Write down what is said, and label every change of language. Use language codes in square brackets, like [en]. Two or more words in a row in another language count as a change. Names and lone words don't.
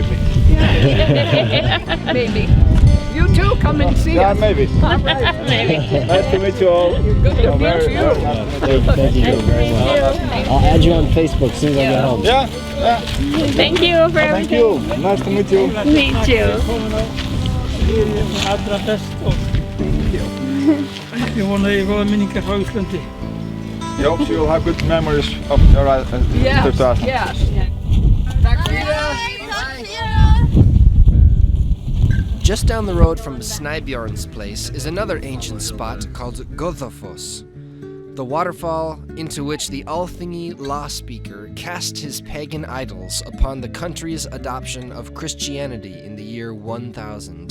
[en] Maybe. You too, come and see us. Maybe. All right. Maybe. Nice to meet you all. Good to meet you. Thank you very much. I'll add you on Facebook as soon as I get home. Yeah. Thank you for Thank everything. you. Nice to meet you. Meet you. [is] Allra best og ég vona að ég góða minningar frá Íslandi. [en] I hope you'll have good memories of your trip to Iceland. Yes. Back to Just down the road from Snæbjörn's place is another ancient spot called Goðafoss, the waterfall into which the Alþingi law speaker cast his pagan idols upon the country's adoption of Christianity in the year 1000.